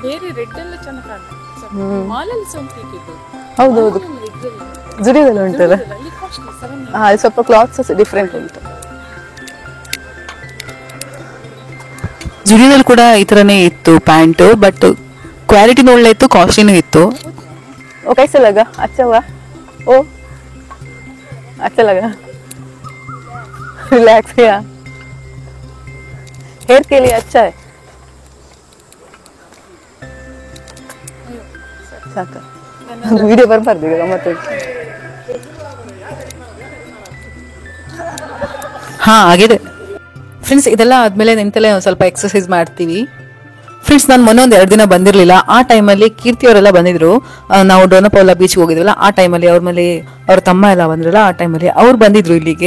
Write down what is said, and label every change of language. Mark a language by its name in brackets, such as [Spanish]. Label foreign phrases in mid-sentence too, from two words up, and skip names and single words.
[Kannada] ಬೇರೆ ರೆಡ್ ಎಲ್ಲ ಚೆನ್ನಾಗಿ ಕಾಣುತ್ತೆ. ಮಾಲ್ ಅಲ್ಲಿ ಸಹ ಉಂಟು. ಹೌದು ಹೌದು ಜುಡಿಯೋದಲ್ಲಿ ಉಂಟಲ್ಲ. ಅದು ಸ್ವಲ್ಪ [English] clothes different [Kannada] ಉಂಟು. ಜುಡಿಯೋದಲ್ಲಿ ಕೂಡ ಈ ತರನೇ ಇತ್ತು [English] pant but [Kannada] ಕ್ವಾಲಿಟಿನೂ ಒಳ್ಳೆ ಇತ್ತು ಕಾಸ್ಟ್ಲಿನೂ ಇತ್ತು. [Hindi] ओ कैसे लगा? अच्छा हुआ? ओ अच्छा लगा? रिलैक्स किया? हेयर के लिए अच्छा है. साका वीडियो बरबाद देगा मत. [Kannada] ಹಾ ಆಗಿದೆ ಫ್ರೆಂಡ್ಸ್. ಇದೆಲ್ಲ ಆದ್ಮೇಲೆ ನಿಂತಲೇ ಒಂದು ಸ್ವಲ್ಪ ಎಕ್ಸರ್ಸೈಸ್ ಮಾಡ್ತೀವಿ. ಫ್ರೆಂಡ್ಸ್ ನಾನು ಮೊನ್ನೆ ಒಂದು 2 ದಿನ ಬಂದಿರಲಿಲ್ಲ. ಆ ಟೈಮಲ್ಲಿ ಕೀರ್ತಿ ಅವರೆಲ್ಲ ಬಂದಿದ್ರು. ನಾವು ಡೋನಪೌಲ ಬೀಚ್ಗೆ ಹೋಗಿದ್ವಲ್ಲ ಆ ಟೈಮಲ್ಲಿ ಅವ್ರ ಮೇಲೆ ಅವ್ರ ತಮ್ಮ ಎಲ್ಲ ಬಂದ್ರಲ್ಲ ಆ ಟೈಮಲ್ಲಿ ಅವ್ರು ಬಂದಿದ್ರು ಇಲ್ಲಿಗೆ.